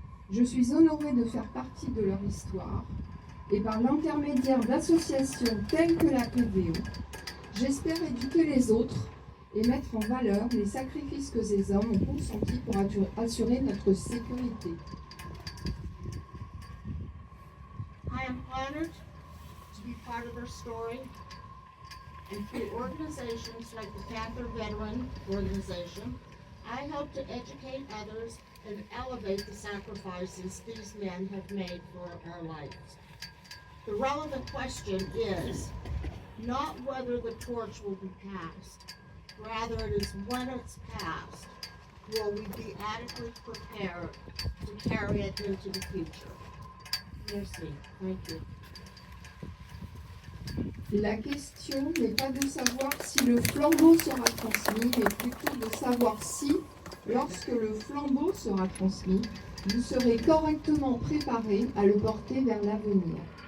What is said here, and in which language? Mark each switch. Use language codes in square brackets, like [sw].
[fr] Je suis honorée de faire partie de leur histoire, et par l'intermédiaire d'associations telles que la PVO, j'espère éduquer les autres et mettre en valeur les sacrifices que ces hommes ont consentis pour assurer notre sécurité. [en] I am honored to be part of our story, and through organizations like the Panther Veteran Organization, I hope to educate others and elevate the sacrifices these men have made for our lives. The relevant question is not whether the torch will be passed, rather it is when it's passed, will we be adequately prepared to carry it into the future. [fr] Merci. [en] Thank you. [fr] La question n'est pas de savoir si le flambeau sera transmis, mais plutôt de savoir si, lorsque le flambeau sera transmis, vous serez correctement préparés à le porter vers l'avenir.